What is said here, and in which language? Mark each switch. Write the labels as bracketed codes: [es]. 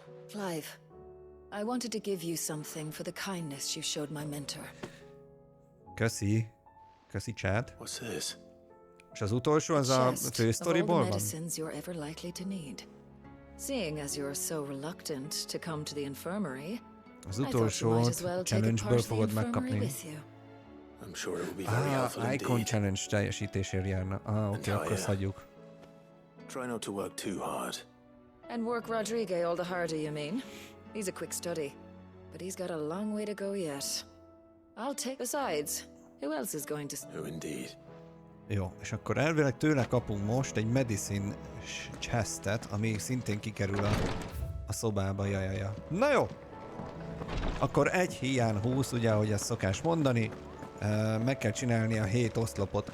[en] Clive, I wanted to give you something for the kindness you showed my mentor. [hu] Köszi. Köszi, Chad. [en] What's this? [hu] És az utolsó, az a fősztoriból van? [en] Medicines you're ever likely to need. Seeing as you're so reluctant to come to the infirmary, [hu] Az utolsót challenge-ből fogod megkapni. [en] I'm sure it will be very helpful indeed. [hu] Icon challenge teljesítésért járna. Oké, akkor azt hagyjuk. [en] Try not to work too hard. And work Rodrigo all the harder, you mean? He's a quick study, but he's got a long way to go yet. I'll take... Besides, who else is going to... Who indeed? [hu] Jó, és akkor elvileg tőle kapunk most egy medicine chestet, ami szintén kikerül a szobába, jajaja. Na jó! Akkor egy hiány 20, ugye, ahogy ezt szokás mondani. Meg kell csinálni a 7 oszlopot.